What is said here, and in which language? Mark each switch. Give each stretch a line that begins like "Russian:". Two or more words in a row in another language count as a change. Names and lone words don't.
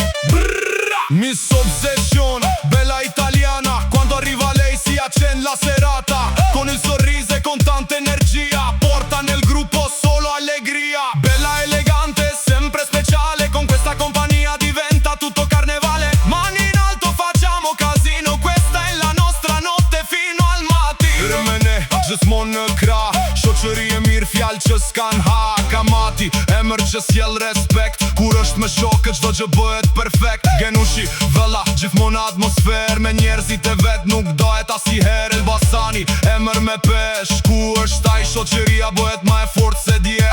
Italian: Brrra! Miss Obsession, bella italiana, quando arriva lei si accende la serata, con il sorriso e con tanta energia, porta nel gruppo solo allegria. Bella elegante, sempre speciale, con questa compagnia diventa tutto carnevale. Mani in alto, facciamo casino, questa è la nostra notte fino al mattino.
Albanian: Rëmene, gjithmonë në krah, shoqëri e mirë, fjalë që s'kan ha. Kamati, emër që sjell respekt, kur është me shokë, çdo gjë bëhet perfekt. Genushi, vëlla, gjithmonë atmosferë, me njerëzit e vet nuk dohet asnjëherë. Elbasani, emër me pesh, ku është ai, shoqëria bëhet më e fortë se dje.